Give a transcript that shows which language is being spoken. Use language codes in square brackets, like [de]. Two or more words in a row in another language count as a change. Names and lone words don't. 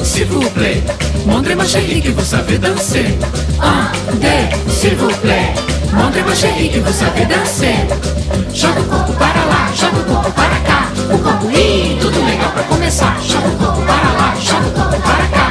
[fr] vous plaît. Montrez-moi chérie que vous savez danser. Un, deux, s'il vous plaît. Montrez-moi chérie que vous savez danser. [pt] Joga o corpo para lá, joga o corpo para cá. O corpo lindo, tudo legal pra começar. Joga o corpo para lá, joga o corpo para cá.